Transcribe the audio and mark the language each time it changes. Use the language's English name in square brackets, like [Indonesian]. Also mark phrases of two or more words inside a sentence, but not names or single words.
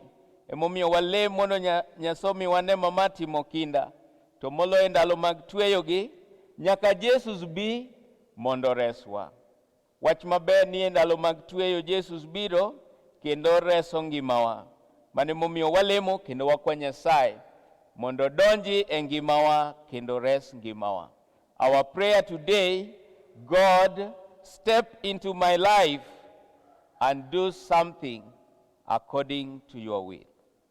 [Luo (Kenya and Tanzania)] Emomiyo walem mondo Nyasaye wanema matimo kinda, to moloyo ndalo mag tweyogi nyaka Jesus bi mondo reswa. Wach maber ni e ndalo mag tweyo Jesus biro kendo reso ngimawa. Mane momiyo walemo kendo wakwa Nyasaye mondo donji e ngimawa kendo res ngimawa. [English] Our prayer today: God, step into my life and do something according to your will.